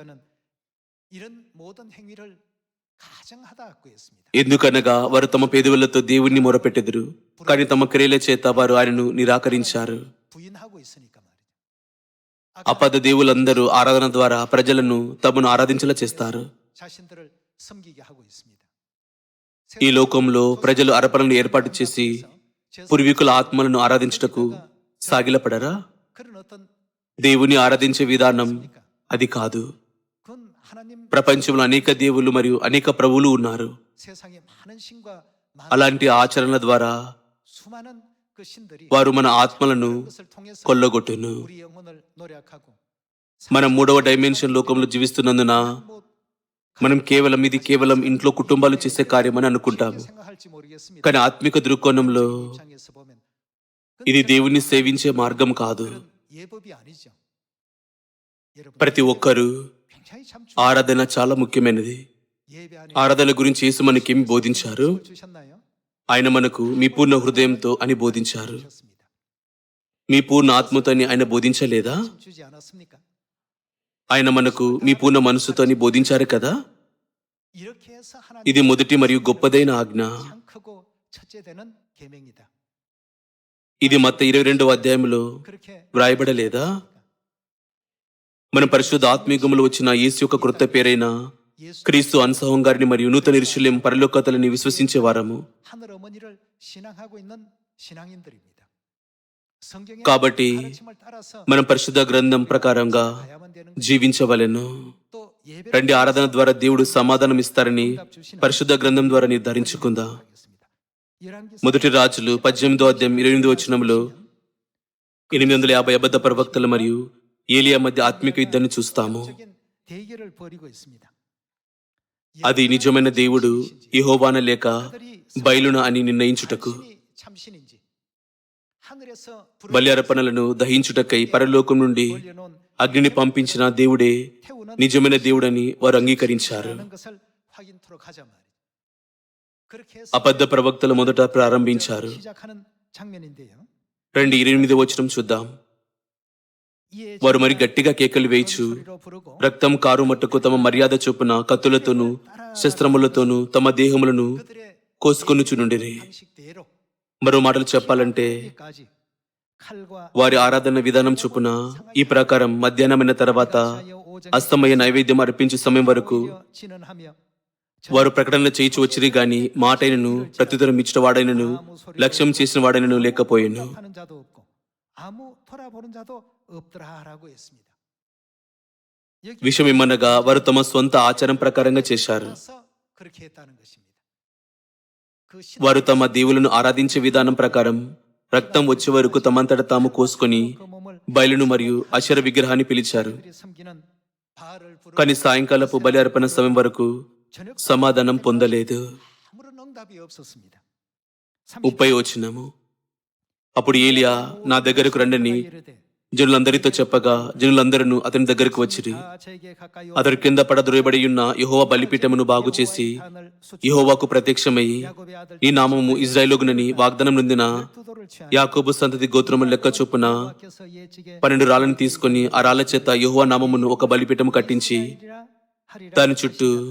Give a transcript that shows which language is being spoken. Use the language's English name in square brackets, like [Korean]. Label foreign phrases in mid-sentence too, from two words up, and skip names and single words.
[Telugu] ఎందుకనగా వారు తమ పెదవులతో దేవుణ్ణి మొరపెట్టెదరు, కానీ తమ క్రియల చేత వారు ఆయనను నిరాకరించారు. అపద దేవులందరూ ఆరాధన ద్వారా ప్రజలను తమను ఆరాధించేలా చేస్తారు. [Korean] 섬기게 하고 있습니다. [Telugu] ఈ లోకంలో ప్రజలు అర్పణలను ఏర్పాటు చేసి పూర్వీకుల ఆత్మలను ఆరాధించుటకు సాగిలపడరా? [Korean] 그런 어떤 [Telugu] దేవుని ఆరాధించే విధానం అది కాదు. [Korean] 그건 하나님 [Telugu] ప్రపంచంలో అనేక దేవుళ్ళు మరియు అనేక ప్రభువులు ఉన్నారు. [Korean] 세상에 많은 신과 [Telugu] అలాంటి ఆచరణల ద్వారా [Korean] 수많은 그 신들이 [Telugu] వారు మన ఆత్మలను [Korean] 그런 것을 통해서 [Telugu] కొల్లగొట్టును. [Korean] 우리 영혼을 노력하고 [Telugu] మనం 3వ డైమెన్షన్ లోకంలో జీవిస్తున్నందున మనం ఇది కేవలం ఇంట్లో కుటుంబాలు చేసే కార్యమని అనుకుంటాము. [Korean] 생각할지 모르겠습니다. [Telugu] కానీ ఆత్మిక దృక్కోణంలో [Korean] 입장에서 보면 [Telugu] ఇది దేవుని సేవించే మార్గం కాదు. [Korean] 그런 예법이 아니죠. 여러분 [Telugu] ప్రతి ఒక్కరూ [Korean] 굉장히 참 [Telugu] ఆరాధన చాలా ముఖ్యమైనది. [Korean] 예배 안에 [Telugu] ఆరాధన గురించి యేసు మనకేమి బోధించారు? [Korean] 주셨나요? [Telugu] ఆయన మనకు మీ పూర్ణ హృదయంతో అని బోధించారు. [Korean] 주셨습니다. [Telugu] మీ పూర్ణ ఆత్మతో అని ఆయన బోధించలేదా? [Korean] 주지 않았습니까? [Telugu] ఆయన మనకు మీ పూర్ణ మనసుతో అని బోధించారు కదా? [Korean] 이렇게 해서 하나님 [Telugu] ఇది మొదటి మరియు గొప్పదైన ఆజ్ఞ. [Korean] 가장 크고 첫째 되는 계명이다. [Telugu] ఇది మత్తయి 22వ అధ్యాయంలో [Korean] 그렇게 [Telugu] వ్రాయబడలేదా? మన పరిశుద్ధ ఆత్మీయములో వచ్చిన యేసు యొక్క కృత పేరైన 예수 క్రీస్తు అన్సహం గారిని మరియు నూతన యెరూషలేము పరలోకతలని విశ్వసించే వారము. [Korean] 하늘 어머니를 신앙하고 있는 신앙인들입니다. 성경의 [Telugu] కాబట్టి [Korean] 가르침을 따라서 [Telugu] మనం పరిశుద్ధ గ్రంథం ప్రకారంగా [Korean] 가야만 되는 [Telugu] జీవించవలెను. [Korean] 또 예배 [Telugu] రండి, ఆరాధన ద్వారా దేవుడు సమాధానం ఇస్తారని పరిశుద్ధ గ్రంథం ద్వారా నిర్ధారించుకుందాం. మొదటి రాజులు 18వ అధ్యాయం 28వ వచనంలో 850 అబద్ధ ప్రవక్తలు మరియు ఏలియా మధ్య ఆత్మిక యుద్ధాన్ని చూస్తాము. [Korean] 대결을 벌이고 있습니다. [Telugu] అది నిజమైన దేవుడు యెహోవాన లేక బయలున అని నిర్ణయించుటకు, [Korean] 참신인지 하늘에서 [Telugu] బలి అర్పణలను దహించుటకై పరలోకం నుండి [Korean] 벌려놓은 [Telugu] అగ్నిని పంపించిన దేవుడే [Korean] 태우는 [Telugu] నిజమైన దేవుడని వారు అంగీకరించారు. [Korean] 하는 것을 확인토록 하자 말이죠. 그렇게 해서 [Telugu] అబద్ధ ప్రవక్తలు మొదట ప్రారంభించారు. [Korean] 시작하는 장면인데요. [Telugu] రండి 28వ వచనం చూద్దాం. వారు మరి గట్టిగా కేకలు వేయచ్చు, రక్తం కారు మట్టుకు తమ మర్యాద చొప్పున కత్తులతోనూ శస్త్రములతోనూ తమ దేహములను కోసుకొనుచునుండిరి. [Korean] 방식대로 [Telugu] మరో మాటలు చెప్పాలంటే [Korean] 까지 칼과 [Telugu] వారి ఆరాధన విధానం చొప్పున ఈ ప్రకారం మధ్యాహ్నమైన తర్వాత అస్తమయ నైవేద్యం అర్పించే సమయం వరకు [Korean] 진언하며 [Telugu] వారు ప్రకటన చేయించి వచ్చిరి గాని మాటైనను ప్రత్యుత్తరం ఇచ్చిన వాడైనను లక్ష్యం చేసిన వాడైనను లేకపోయాను. [Korean] 하는 자도 없고 아무 돌아보는 자도 없더라라고 했습니다. [Telugu] విషయం ఏమనగా వారు తమ స్వంత ఆచారం ప్రకారంగా చేశారు. [Korean] 따라서 그렇게 했다는 것입니다. 그 [Telugu] వారు తమ దేవులను ఆరాధించే విధానం ప్రకారం రక్తం వచ్చే వరకు తమంతట తాము కోసుకొని [Korean] 그 몸을 [Telugu] బయలును మరియు అశర విగ్రహాన్ని పిలిచారు. [Korean] 그들이 섬기는 바알을 부르 [Telugu] కానీ సాయంకాలపు బలి అర్పణ సమయం వరకు [Korean] 저녁 [Telugu] సమాధానం పొందలేదు. [Korean] 아무런 응답이 없었습니다. [Telugu] 30వ వచనము. అప్పుడు ఏలియా నా దగ్గరకు రండని జనులందరితో చెప్పగా జనులందరూ అతని దగ్గరకు వచ్చిరి. అతడు కింద పడద్రోయబడి ఉన్న యెహోవా బలిపీఠమును బాగు చేసి యెహోవాకు ప్రత్యక్షమయ్యి నీ నామము ఇజ్రాయేలుగునని వాగ్దానం నొందిన యాకోబు సంతతి గోత్రము లెక్క చొప్పున 12 రాళ్లను తీసుకొని ఆ రాళ్ల చేత యెహోవా నామమును ఒక బలిపీఠము కట్టించి దాని చుట్టూ